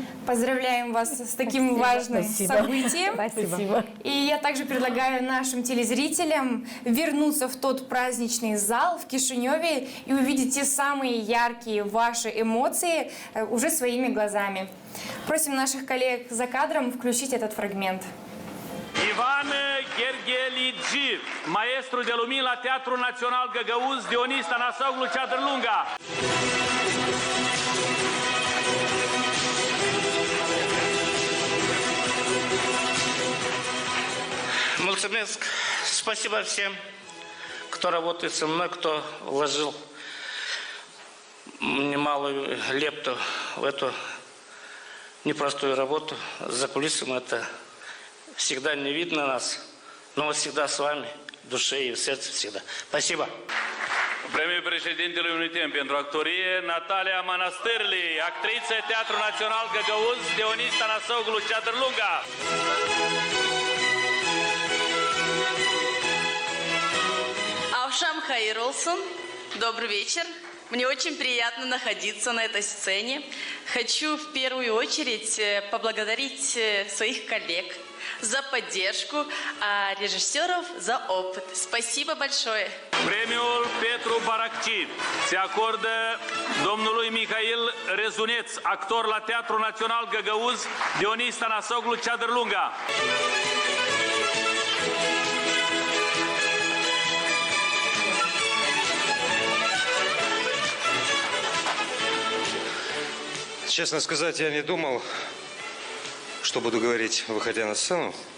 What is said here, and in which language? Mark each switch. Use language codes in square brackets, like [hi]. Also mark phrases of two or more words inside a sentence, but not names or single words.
[ru] Поздравляем вас с таким важным событием. Спасибо. И я также предлагаю нашим телезрителям вернуться в тот праздничный зал в Кишиневе и увидеть те самые яркие ваши эмоции уже своими глазами. Просим наших коллег за кадром включить этот фрагмент. [ro] Ivan Gherghelici, maestru de lumini la Teatrul Național Găgăuz, Dionis Tanasoglu, Ceadră Lungă. Mulțumesc, [ru] спасибо всем, кто работает со мной, кто вложил немалую лепту в эту непростую работу. За кулисами это всегда не видно нас, но вот всегда с вами, в душе и в сердце всегда. Спасибо. [ro] Premiul președintelui Unitem pentru actorie, Natalia Manastârli, actriță Teatrul Național Găgăuz, Dionis Tanasoglu, Ceadră Lungă. [gag] Авшам Хайролсон, [ru] добрый вечер. Мне очень приятно находиться на этой сцене. Хочу в первую очередь поблагодарить своих коллег за поддержку, а режиссеров за опыт. Спасибо большое. [ro] Premiul Petru Baracci se acordă domnului Mihail Rezuneț, actor la Teatrul Național Găgăuz, Dionis Tanasoglu, Ceadră Lungă. [ru] Честно сказать, я не думал, что буду говорить, выходя на сцену.